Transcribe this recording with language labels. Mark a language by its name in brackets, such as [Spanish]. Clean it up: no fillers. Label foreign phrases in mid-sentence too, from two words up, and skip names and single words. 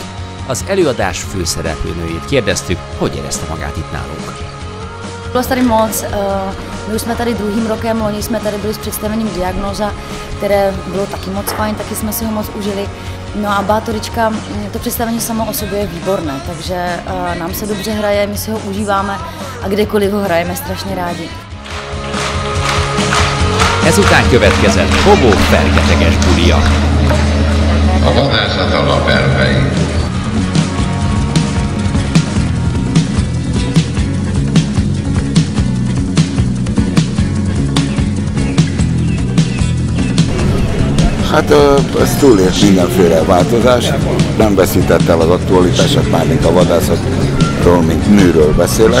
[Hungarian] Az előadás főszereplőnőjét kérdeztük, hogy érezte magát itt nálunk. [Czech] Bylo tady moc, my už jsme tady druhým rokem, loni jsme tady byli s představením Diagnóza, které bylo taky moc fajn, taky jsme si ho moc užili. No a Bátorička, to představení samo o sobě je výborné, takže nám se dobře hraje, my si ho užíváme a kdekoliv ho hrajeme strašně rádi. [Hungarian] Ezután következett Hobó fergeteges bulia. A vadászat alapelvei. Hát ez túlélt mindenféle változás, nem veszített el az aktualitását, mármint a vadászatról, mint műről beszélek.